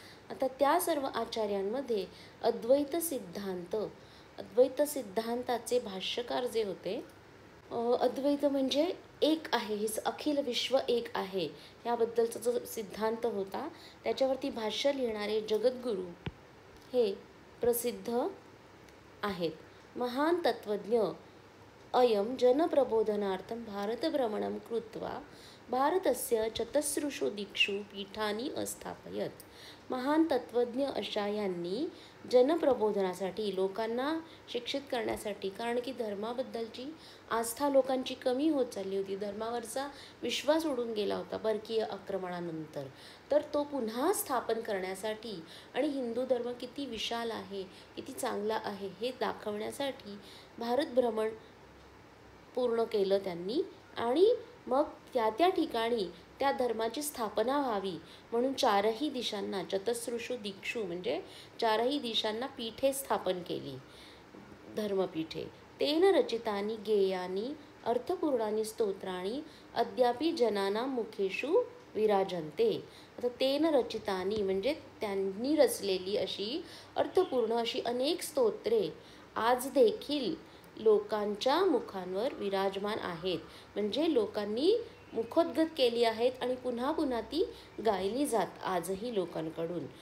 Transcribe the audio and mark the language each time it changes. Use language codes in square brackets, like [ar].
[mr] आता त्या सर्व आचार्यांमध्ये अद्वैत सिद्धांताचे भाष्यकार जे होते, अद्वैत म्हणजे एक आहे, हे अखिल विश्व एक आहे याबद्दलचा जो सिद्धांत होता त्याच्यावरती भाष्य लिहिणारे जगद्गुरू हे प्रसिद्ध आहेत. [sa] महान तत्वज्ञ अयं जनप्रबोधनार्थं भारतभ्रमणं कृत्वा भारतस्य चतस्रुषु दिक्षु पीठानि अस्थापयत. [mr] महान तत्वज्ञ अशा यांनी जनप्रबोधनासाठी, लोकांना शिक्षित करण्यासाठी, कारण की धर्माबद्दलची आस्था लोकांची कमी होत चालली होती, धर्मावरचा विश्वास उडून गेला होता परकीय आक्रमणानंतर, तर तो पुन्हा स्थापन करण्यासाठी आणि हिंदू धर्म किती विशाल आहे, किती चांगला आहे हे दाखवण्यासाठी भारत भ्रमण पूर्ण केलं त्यांनी. आणि मग त्या ठिकाणी त्या धर्माची स्थापना व्हावी म्हणून चारही दिशांना, [sa] चतस्रुषु दिक्षु [mr] म्हणजे चारही दिशांना पीठे स्थापन केली, धर्मपीठे. [sa] तेन रचितानि गेयानि अर्थपूर्णानि स्तोत्राणि अद्यापि जनानां मुखेषु विराजन्ते. [mr] आता [sa] तेन रचितानि [mr] म्हणजे त्यांनी रचलेली अशी अर्थपूर्ण अशी अनेक स्तोत्रे आज देखील लोकांच्या मुखांवर विराजमान आहेत, म्हणजे लोकांनी मुखोद्गत केली आहेत आणि पुन्हा पुन्हा ती गायली जात आजही लोकांकडून.